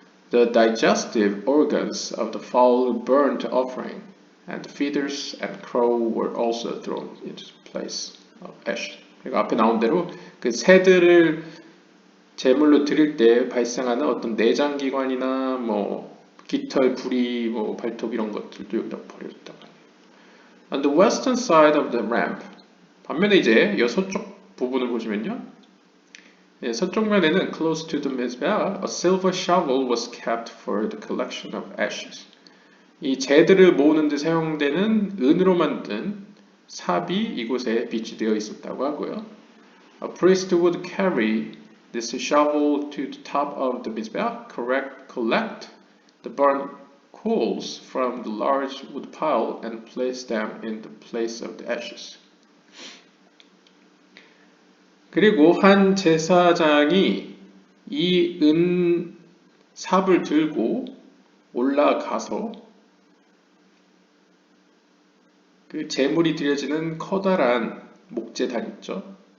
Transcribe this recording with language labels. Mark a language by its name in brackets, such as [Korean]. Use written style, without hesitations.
[English] The digestive organs of the fowl burnt offering, and the feathers and crow were also thrown into place of ash. [Korean] 그리고 앞에 나온 대로 그 새들을 제물로 드릴 때 발생하는 어떤 내장기관이나 뭐 깃털, 부리, 뭐 발톱 이런 것들도 여기다 버려졌다고 하네요. [English] On the western side of the ramp. [Korean] 반면에 이제 이 서쪽 부분을 보시면요. 서쪽 면에는 [English] close to the mizbeach, a silver shovel was kept for the collection of ashes. [Korean] 이 재들을 모으는 데 사용되는 은으로 만든 삽이 이곳에 비치되어 있었다고 하고요. [English] A priest would carry this shovel to the top of the mizbeach, collect the burnt coals from the large wood pile and place them in the place of the ashes. [Korean] 그리고 한 제사장이 이 은 삽을 들고 올라가서 그 제물이 드려지는 커다란 목재단 있죠.